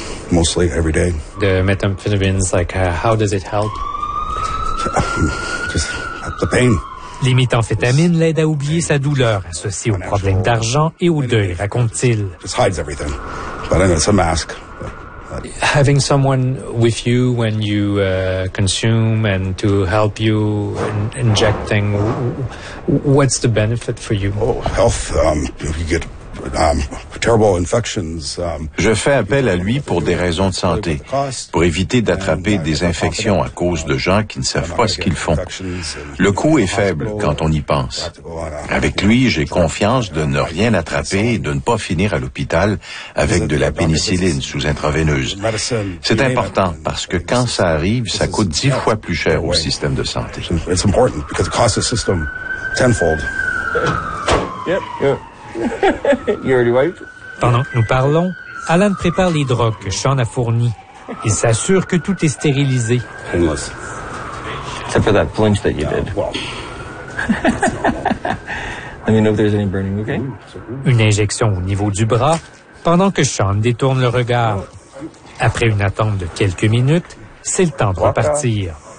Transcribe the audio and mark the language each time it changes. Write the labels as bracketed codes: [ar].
[en] The methamphetamines, how does it help? Just the pain. [fr] Les méthamphétamines l'aident à oublier sa douleur associée aux problèmes d'argent et au deuil, raconte-t-il. [en] Just hides everything. But it's a mask. Having someone with you when you consume and to help you in injecting, what's the benefit for you? Oh, health. You get terrible infections. [fr] Je fais appel à lui pour des raisons de santé, pour éviter d'attraper des infections à cause de gens qui ne savent pas ce qu'ils font. Le coût est faible quand on y pense. Avec lui, j'ai confiance de ne rien attraper et de ne pas finir à l'hôpital avec de la pénicilline sous intraveineuse. C'est important parce que quand ça arrive, ça coûte 10 fois plus cher au système de santé. [en] It's important because it costs the system tenfold. Yep, yep. You already wiped. [fr] Pendant que nous parlons, Alan prépare les drogues que Sean a fournies. Il s'assure que tout est stérilisé. [en] Painless. Except for that flinch that you did. Let me know if there's any burning, okay? [fr] Une injection au niveau du bras, pendant que Sean détourne le regard. Après une attente de quelques minutes, c'est le temps de repartir.